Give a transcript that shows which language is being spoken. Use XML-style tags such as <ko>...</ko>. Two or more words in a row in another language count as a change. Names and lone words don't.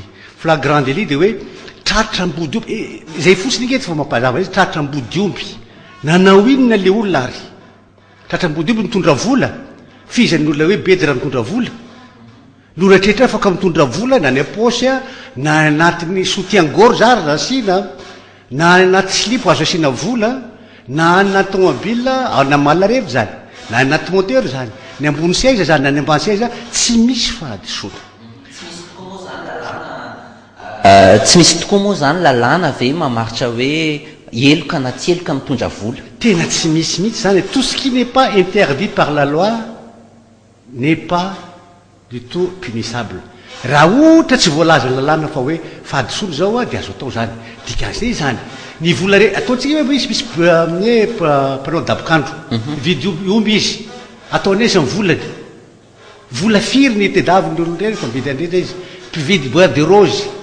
<fr>Flagrant délit</fr> <mg>dia hoe tratram-bodiomby izay fotsiny ngety fa mampazava izy tratram-bodiomby nanao inona le olona ary tratram-bodiomby mitondra vola fizan'olona hoe bedra mitondra vola loratretra afaka mitondra vola na ny aposy na anatin'ny soutien-gorge ary zasina na anaty silipo azo asiana vola na anaty tomobile na malarevy zany na anaty moteur zany ny ambony seza zany na ny ambany seza tsy misy fahadisoana. Tsy misy tokoa moa zany lalàna ve mamaritra hoe eloka na tsy eloka mitondra vola tena tsy misy mihitsy zany</mg> <fr>tout ce qui n'est pas interdit par la loi n'est pas du tout punissable.</fr> <mg>Raha ohatra tsy voalaza lalàna fa hoe fahadisoana zao dia azo atao zany dikan'izay zany ny vola ataontsika hoe misy hoe mpanao dabokandro vidy omby izy ataony izy amin'ny volany vola firy ny tedaviny olona reny fa mividy andreny izy mpividy</mg> <fr>bois de rose</fr>